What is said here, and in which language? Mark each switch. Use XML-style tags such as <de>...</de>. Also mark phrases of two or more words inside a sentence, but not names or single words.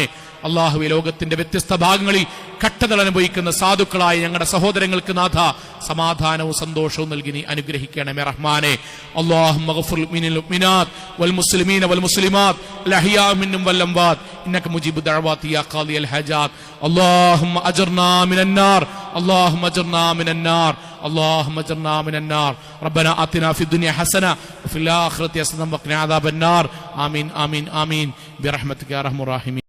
<ml>അള്ളാഹുവേ, ലോകത്തിന്റെ വ്യത്യസ്ത ഭാഗങ്ങളിൽ കട്ടതൽ അനുഭവിക്കുന്ന സാധുക്കളായ ഞങ്ങളുടെ സഹോദരങ്ങൾക്ക് നാഥ സമാധാനവും സന്തോഷവും നൽകി നീ അനുഗ്രഹിക്കണമേ റഹ്മാനെ.</ml> <ar>اللهم اغفر للمؤمنات والمسلمين والمسلمات الأحياء منهم والأموات إنك مجيب الدعوات يا قاضي الحاجات. اللهم أجرنا من النار، اللهم أجرنا من النار, اللهم اجرنا من النار. ربنا آتنا في الدنيا حسنة وفي الآخرة حسنة وقنا عذاب النار. آمين آمين آمين برحمتك يا أرحم الراحمين.</ar>